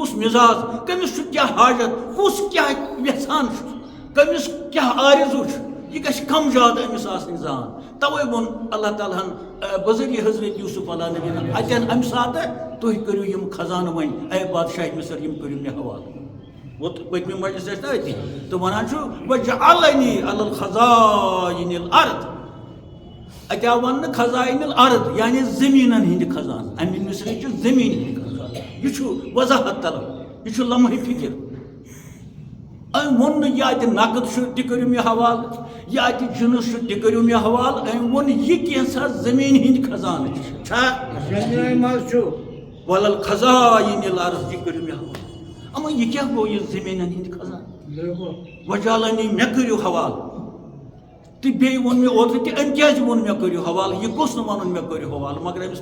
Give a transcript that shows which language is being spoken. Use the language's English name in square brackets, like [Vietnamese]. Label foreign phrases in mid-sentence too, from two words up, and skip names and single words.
[Kashmiri] کُس مِزاز کٔمِس چھُ کیٛاہ حاجت کُس کیٛاہ یژھان چھُ کٔمِس کیٛاہ آرزوٗ چھُ یہ گژھِ کم زیادٕ أمِس آسٕنۍ زان توے ووٚن اللہ تعالیٰ ہن بذریعہ حضرت یوسف علیٰ نبی اتٮ۪ن امہِ ساتہٕ تُہۍ کٔرِو یِم خزانہٕ وۄنۍ اے بادشاہ مصر یِم کٔرِو مےٚ حوالہٕ پٔتمہِ مجلس ٲسۍ نا أتی تہٕ وَنان چھُ [Arabic] وَجَعَلَنِی عَلَى الْخَزَائِنِ الْأَرْضِ [Kashmiri] اَتہِ آو وَننہٕ [Arabic] خزائن الارض [Kashmiri] یعنی زٔمیٖنن ہٕنٛدِ خزانہٕ اَمہِ مصرٕچ چھِ زٔمیٖن ہٕنٛدۍ خزانہٕ یہِ چھُ وضاحت طلب یہِ چھُ لمحہِ فِکر أمۍ ووٚن نہٕ یہِ اَتہِ نقد چھُ تہِ کٔرِو مےٚ حوالہٕ یہِ اَتہِ جِنٕس چھُ تہِ کٔرِو مےٚ حوالہٕ أمۍ ووٚن یہِ کینٛژھا زٔمیٖن ہٕنٛدۍ خزانہٕ چھا [Arabic] وَلَ الْخَزَائِنِ الْأَرْضِ [Kashmiri] یہِ کٔرِو مےٚ حوالہٕ اما یہ کیا گو یہ زمینن ہند خزانہٕ وجالنی مےٚ کٔرِو حوالہٕ تہٕ بیٚیہِ ووٚن مےٚ اوترٕ تہِ أمۍ کیٛازِ ووٚن مےٚ کٔرِو حوالہٕ یہِ گوٚژھ نہٕ وَنُن مےٚ کٔرِو حوالہٕ مگر أمِس